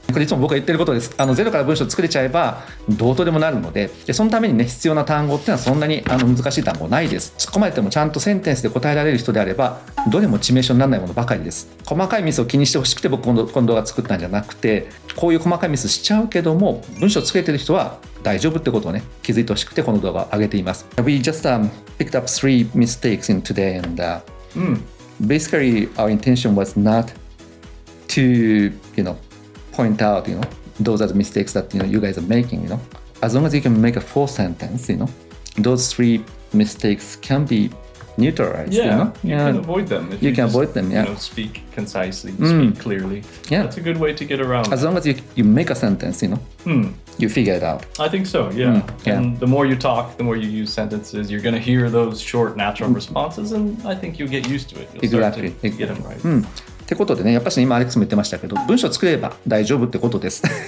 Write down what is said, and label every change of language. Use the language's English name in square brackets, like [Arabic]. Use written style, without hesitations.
[Japanese] これいつも僕が言ってることです。ゼロから文章を作れちゃえばどうとでもなるのでそのためにね必要な単語っていうのはそんなに難しい単語ないです。突っ込まれてもちゃんとセンテンスで答えられる人であればどれも致命傷にならないものばかりです。細かいミスを気にしてほしくて僕この動画作ったんじゃなくてこういう細かいミスしちゃうけども文章を作れてる人は大丈夫ってことをね気づいてほしくてこの動画を上げています。 [English] We just picked up 3 mistakes in today and basically our intention was not to point out those are the mistakes that you guys are making. As long as you can make a full sentence, those 3 mistakes can be neutralized. You can avoid them. If you can avoid them. Speak concisely, speak clearly. That's a good way to get around. As long as you make a sentence, you figure it out. I think so. Yeah. And the more you talk, the more you use sentences, you're going to hear those short, natural responses, and I think you'll get used to it. You'll start to get them right. [Japanese] ってことでね、やっぱし今アレックスも言ってましたけど、文章作れば大丈夫ってことです。